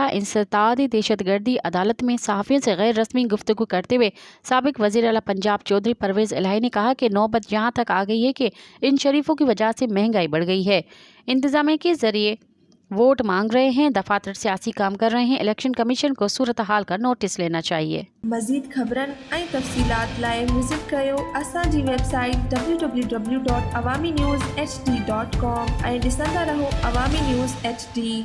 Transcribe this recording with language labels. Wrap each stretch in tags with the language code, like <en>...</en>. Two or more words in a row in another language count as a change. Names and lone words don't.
<ur>انسداد دہشت گردی عدالت میں صحافیوں سے غیر رسمی گفتگو کرتے ہوئے سابق وزیر اعلیٰ پنجاب چودھری پرویز الہی نے کہا کہ نوبت یہاں تک آ گئی ہے کہ ان شریفوں کی وجہ سے مہنگائی بڑھ گئی ہے، انتظامیہ کے ذریعے ووٹ مانگ رہے ہیں، دفاتر سیاسی کام کر رہے ہیں، الیکشن کمیشن کو صورتحال کا نوٹس لینا چاہیے۔</ur> <sd>مزید خبرن ۽ تفصيلات لاءِ وزٹ कयो असांजी वेबसाइट www.awamiNewsHD.com ऐं ॾिसंदा रहो अवामी न्यूज़ HD।</sd>